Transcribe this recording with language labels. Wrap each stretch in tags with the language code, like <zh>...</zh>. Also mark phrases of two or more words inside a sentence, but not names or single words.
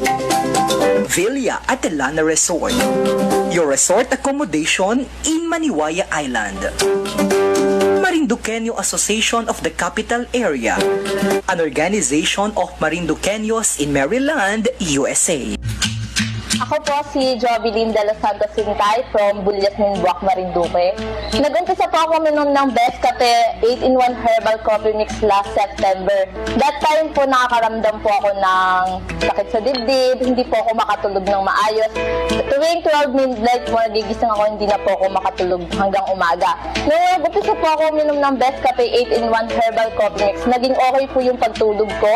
<en>Villa Atelana Resort. Your resort accommodation in Maniwaya Island. Marinduqueño Association of the Capital Area. An organization of Marinduqueños in Maryland, USA.</en> <tl>Ako po si Jovelyn de los Santos Sintay from Bulyasmin, Buwak, Marinduque. Nag-umpisa po ako minom ng Best Cafe 8-in-1 Herbal Coffee Mix</tl> <en>last September. That time</en> <tl>po nakakaramdam po ako ng sakit sa dibdib, hindi po ako makatulog ng maayos. Tuwing 12 midnight po, nagigising ako, hindi na po ako makatulog hanggang umaga. Nung nag-umpisa po ako minom ng Best Cafe 8-in-1 Herbal Coffee Mix, naging okay po yung pagtulog ko.</tl>